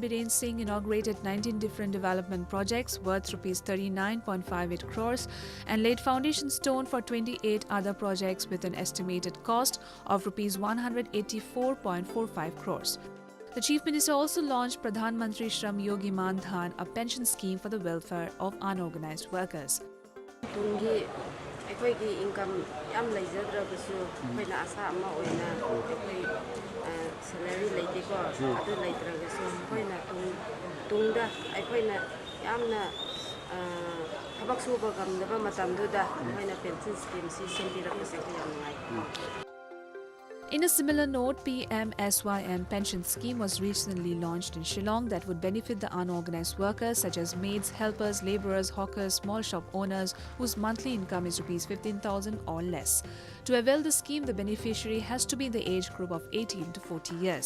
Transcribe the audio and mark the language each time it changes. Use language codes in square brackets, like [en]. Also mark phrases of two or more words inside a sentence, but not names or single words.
[en] Biren Singh inaugurated 19 different development projects worth Rs 39.58 crores and laid foundation stone for 28 other projects with an estimated cost of Rs 184.45 crores. The Chief Minister also launched Pradhan Mantri Shram Yogi Man Dhan, a pension scheme for the welfare of unorganized workers. [mni] ꯑꯩꯈꯣꯏꯒꯤ ꯏꯟꯀꯝ ꯌꯥꯝ ꯂꯩꯖꯗ꯭ꯔꯕꯁꯨ ꯑꯩꯈꯣꯏꯅ ꯑꯁꯥ ꯑꯃ ꯑꯣꯏꯅ ꯑꯩꯈꯣꯏ ꯁꯦꯂꯔꯤ ꯂꯩꯇꯦꯀꯣ ꯑꯗꯨ ꯂꯩꯇ꯭ꯔꯒꯁꯨ ꯑꯩꯈꯣꯏꯅ ꯇꯨꯡꯗ ꯑꯩꯈꯣꯏꯅ ꯌꯥꯝꯅ ꯊꯕꯛ ꯁꯨꯕ ꯉꯝꯗꯕ ꯃꯇꯝꯗꯨꯗ ꯑꯩꯈꯣꯏꯅ [en] pension schemesi [mni] ꯁꯦꯝꯕꯤꯔꯛꯄꯁꯦ ꯑꯩꯈꯣꯏ ꯌꯥꯝ ꯅꯨꯡꯉꯥꯏ. [en] In a similar note, PM-SYM pension scheme was recently launched in Shillong that would benefit the unorganized workers such as maids, helpers, laborers, hawkers, small shop owners whose monthly income is Rs 15,000 or less. To avail the scheme, the beneficiary has to be in the age group of 18 to 40 years.